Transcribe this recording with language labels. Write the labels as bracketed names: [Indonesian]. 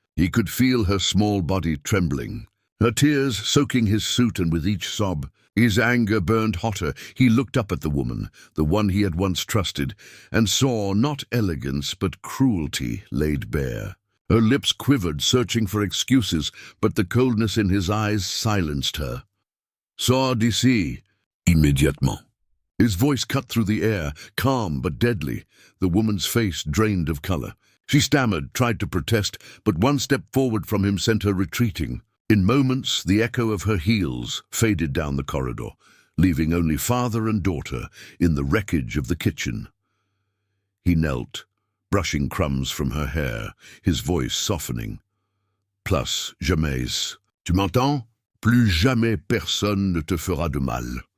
[English] He could feel her small body trembling, her tears soaking his suit, and with each sob, his anger burned hotter. He looked up at the woman, the one he had once trusted, and saw not elegance but cruelty laid bare. Her lips quivered, searching for excuses, but the coldness in his eyes silenced her. [French] "Sors d'ici, immédiatement." [English] His voice cut through the air, calm but deadly, the woman's face drained of color. She stammered, tried to protest, but one step forward from him sent her retreating. In moments, the echo of her heels faded down the corridor, leaving only father and daughter in the wreckage of the kitchen. He knelt, brushing crumbs from her hair, his voice softening. [French] Plus jamais. Tu m'entends? Plus jamais personne ne te fera de mal.